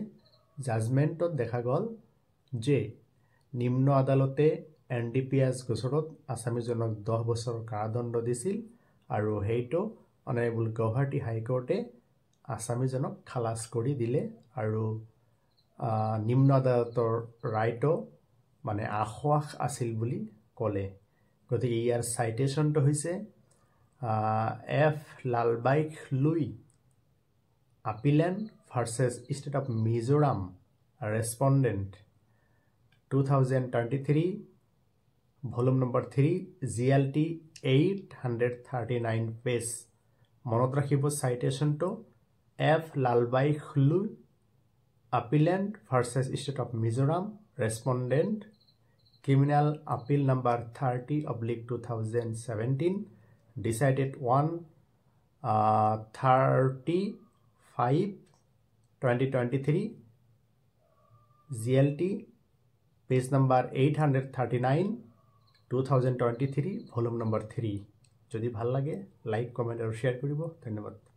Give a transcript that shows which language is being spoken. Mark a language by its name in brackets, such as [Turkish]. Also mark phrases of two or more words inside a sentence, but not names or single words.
[Assamese] জাজমেণ্টত দেখা গ'ল যে নিম্ন আদালতে NDPS গোচৰত আসামীজনক 10 বছৰ কাৰাদণ্ড দিছিল আৰু সেইটো অনাৰেবল গুৱাহাটী হাইকোৰ্টে আসামীজনক খালাস কৰি দিলে আৰু নিম্ন আদালতৰ ৰায়টো আশ্বাস আছিল বুলি ক'লে। গতিকে ইয়াৰ চাইটেশ্যনটো হৈছে F. [English] লালবাইখলুই Appellant versus State of Mizoram Respondent 2023 Volume number 3 GLT 839 page। [Assamese] মনত ৰাখিব চাইটেশ্যনটো F. [English] লালবাইখলুই Appellant versus State of Mizoram Respondent Criminal Appeal number 30/2017 decided on 30/5/2023 GLT page number 839 2023 volume number 3। [Assamese] যদি ভাল লাগে লাইক কমেণ্ট আৰু শ্বেয়াৰ কৰিব। ধন্যবাদ।